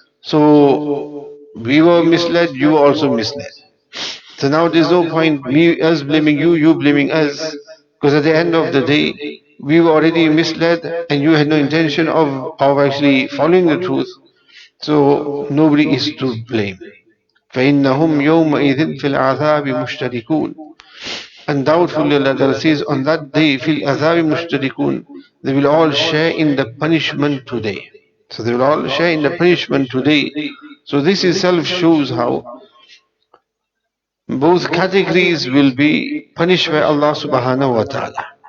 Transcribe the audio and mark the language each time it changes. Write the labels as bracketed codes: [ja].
[en] So we were misled, you were also misled. So now there's no point me us blaming you, you blaming us, because at the end of the day, we were already misled, and you had no intention of actually following the truth. So nobody is to blame. [ar] فإنهم يومئذ في العذاب مشتركون. [en] Undoubtedly, Allah Ta'ala says, on that day, [ar] fil azabi mushtarikun, [en] they will all share in the punishment today. So they will all share in the punishment today. So this itself shows how both categories will be punished by Allah Subhanahu wa Ta'ala.